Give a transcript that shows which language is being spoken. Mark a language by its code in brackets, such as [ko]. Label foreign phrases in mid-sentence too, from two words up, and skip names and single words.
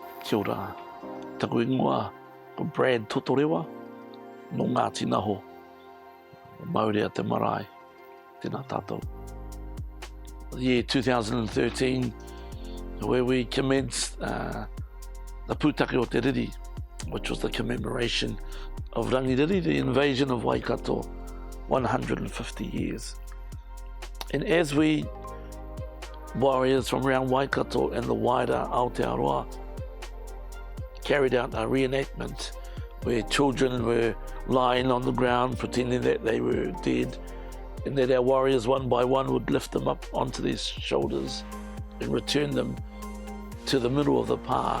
[mi] Kia ora, taku ingoa, ko Brad Totorewa, no Ngāti Naho, Māori a te marae, tēnā tātou. [en] The year 2013, where we commenced the [mi] pūtake o te riri, [en] which was the commemoration of Rangiriri, the invasion of Waikato, 150 years. And as we, warriors from around Waikato and the wider Aotearoa, carried out a reenactment where children were lying on the ground pretending that they were dead, and that our warriors one by one would lift them up onto their shoulders and return them to the middle of the pā.